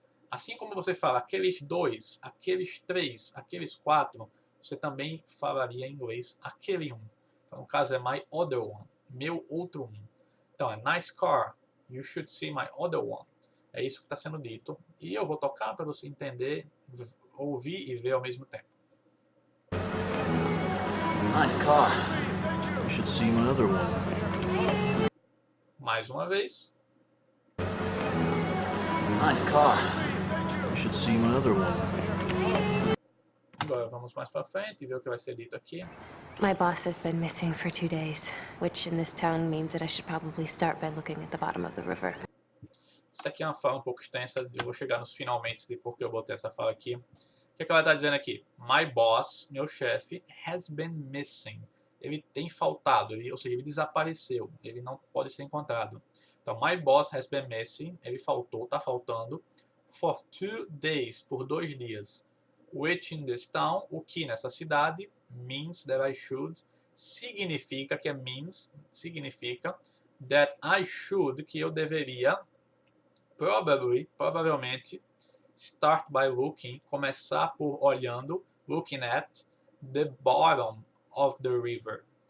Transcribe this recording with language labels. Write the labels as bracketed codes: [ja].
[pt] Assim como você fala aqueles dois, aqueles três, aqueles quatro, você também falaria em inglês aquele um. Então, no caso é [en] my other one, [pt] meu outro um. Então, é [en] nice car, you should see my other one. [pt] É isso que está sendo dito. E eu vou tocar para você entender, ouvir e ver ao mesmo tempo. [en] Nice car. You should see my other one. [pt] Mais uma vez. [en] Nice car. You should see my other one. [pt] Agora vamos mais para frente e ver o que vai ser dito aqui. [en] My boss has been missing for 2 days, which in this town means that I should probably start by looking at the bottom of the river. [pt] Isso aqui é uma fala um pouco extensa, eu vou chegar nos finalmente de porque eu botei essa fala aqui. O que ela está dizendo aqui? [en] My boss, [pt] meu chefe, [en] has been missing. [pt] Ele tem faltado, ou seja, ele desapareceu, ele não pode ser encontrado. Então, [en] my boss has been missing, [pt] ele faltou, está faltando, [en] for 2 days, [pt] por 2 dias. [en] Which in this town, [pt] o que nessa cidade, [en] means that I should, [pt] significa, que é [en] means, [pt] significa, [en] that I should, [pt] que eu deveria, provavelmente, [en] start by looking, [pt] começar por olhando, [en] looking at, the bottom of the river.